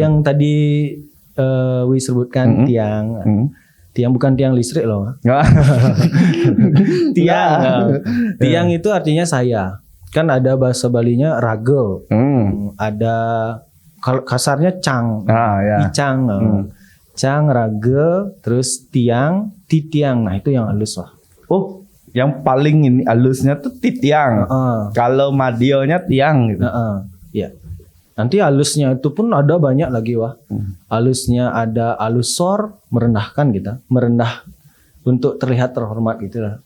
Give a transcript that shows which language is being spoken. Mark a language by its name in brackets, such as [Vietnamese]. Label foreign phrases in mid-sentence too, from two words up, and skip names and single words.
[Indonesian] yang tadi Wi sebutkan tiang, tiang bukan tiang listrik loh. Tiang, tiang itu artinya saya. Kan ada bahasa Balinya ragel, ada kalau kasarnya cang, Ya. icang, cang, ragel, terus tiang, titiang. Nah itu yang halus lah. Oh, yang paling ini halusnya tuh titiang. Kalau madionya tiang gitu. Ya. Nanti halusnya itu pun ada banyak lagi wah. Halusnya ada halus sor, merendahkan kita, merendah untuk terlihat terhormat gitu lah.